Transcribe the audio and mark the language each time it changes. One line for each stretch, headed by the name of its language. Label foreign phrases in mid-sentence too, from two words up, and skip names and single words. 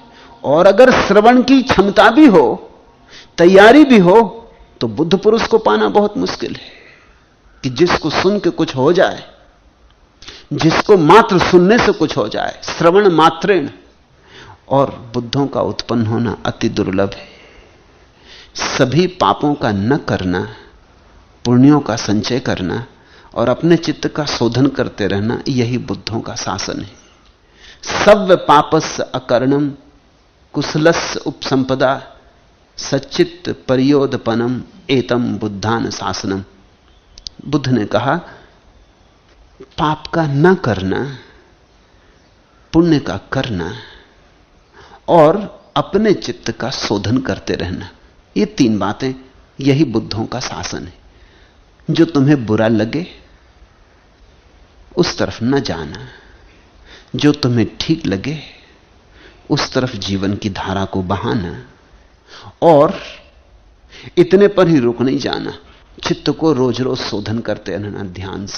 Hindi: और अगर श्रवण की क्षमता भी हो, तैयारी भी हो, तो बुद्ध पुरुष को पाना बहुत मुश्किल है कि जिसको सुन के कुछ हो जाए, जिसको मात्र सुनने से कुछ हो जाए,
Sanskrit: श्रवण मात्रेण।
Hindi: और बुद्धों का उत्पन्न होना अति दुर्लभ है। सभी पापों का न करना, पुण्यों का संचय करना और अपने चित्त का शोधन करते रहना, यही बुद्धों का शासन है।
Pali: सव्य पापस्य अकर्णम कुशलस्य उपसंपदा सच्चित्त परियोदपनम एतम बुद्धान शासनम।
Hindi: बुद्ध ने कहा पाप का न करना, पुण्य का करना और अपने चित्त का शोधन करते रहना, ये तीन बातें, यही बुद्धों का शासन है। जो तुम्हें बुरा लगे उस तरफ न जाना, जो तुम्हें ठीक लगे उस तरफ जीवन की धारा को बहाना, और इतने पर ही रुक नहीं जाना, चित्त को रोज रोज शोधन करते रहना ध्यान से।